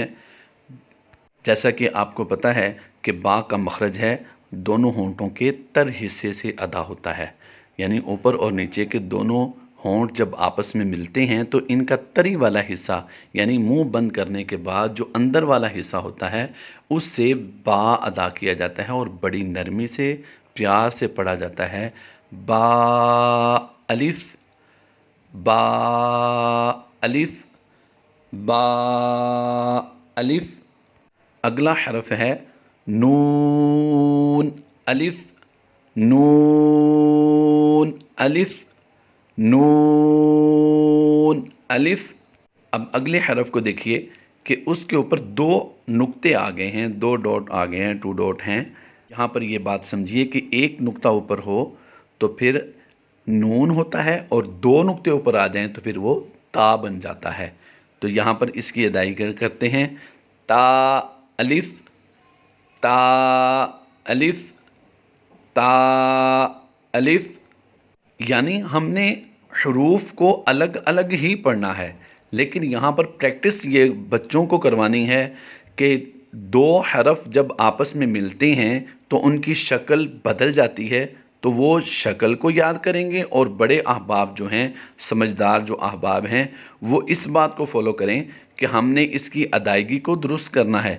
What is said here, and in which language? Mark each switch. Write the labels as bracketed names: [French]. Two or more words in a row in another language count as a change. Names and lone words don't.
[Urdu] جیسا کہ آپ کو پتہ ہے کہ با کا مخرج ہے دونوں ہونٹوں کے تر حصے سے ادا ہوتا ہے، یعنی اوپر اور نیچے کے دونوں ہونٹ جب آپس میں ملتے ہیں تو ان کا تری والا حصہ، یعنی منہ بند کرنے کے بعد جو اندر والا حصہ ہوتا ہے اس سے با ادا کیا جاتا ہے، اور بڑی نرمی سے پیار سے پڑھا جاتا ہے۔ با الف، با الف، با الف۔ اگلا حرف ہے نون الف، نون الف، نون الف۔ اب اگلے حرف کو دیکھیے کہ اس کے اوپر دو نقطے آ گئے ہیں، دو ڈاٹ آ گئے ہیں، [English] two dot [Urdu] ہیں۔ یہاں پر یہ بات سمجھیے کہ ایک نقطہ اوپر ہو تو پھر نون ہوتا ہے، اور دو نقطے اوپر آ جائیں تو پھر وہ تا بن جاتا ہے۔ تو یہاں پر اس کی ادائیگی کرتے ہیں۔ تا الف، تا الف، تا الف۔ یعنی ہم نے حروف کو الگ الگ ہی پڑھنا ہے، لیکن یہاں پر پریکٹس یہ بچوں کو کروانی ہے کہ دو حرف جب آپس میں ملتے ہیں تو ان کی شکل بدل جاتی ہے، تو وہ شکل کو یاد کریں گے، اور بڑے احباب جو ہیں، سمجھدار جو احباب ہیں، وہ اس بات کو فالو کریں کہ ہم نے اس کی ادائیگی کو درست کرنا ہے۔